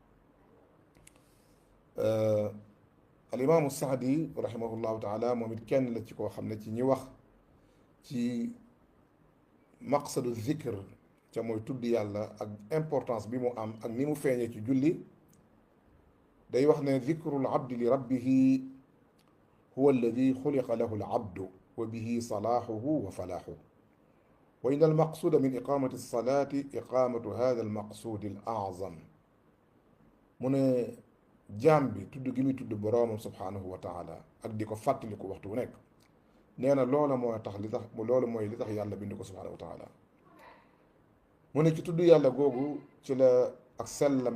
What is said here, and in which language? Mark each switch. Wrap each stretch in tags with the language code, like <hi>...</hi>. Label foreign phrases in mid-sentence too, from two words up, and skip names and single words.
<ar>الإمام سعدي رحمه الله تعالى</ar> <wo>moom it kenn la ci koo xam ne ci ñi wax ci</wo> <ar>مقصد ذكر</ar> <wo>ca mooy tudd yàlla ak importance bi mu am ak ni mu feeñee ci julli day wax ne</wo> <ar>ذكر العبد لربه هو الذي خلق له العبد و به صلاحه وفلاحه وإن المقصود من إقامة الصلاة إقامة هذا المقصود الأعظم</ar> <wo>mu ne jaam bi tudd gi muy tudd boroomam</wo> <ar>سبحانه وتعالى</ar> <wo>ak di ko fàttaliku waxtu wu nekk nee na loola moo tax li tax loolu mooy li tax yàlla bind ko</wo> <ar>سبحانه وتعالى</ar> <wo>mu ne ci tudd yàlla googu ci la ak sellam</wo>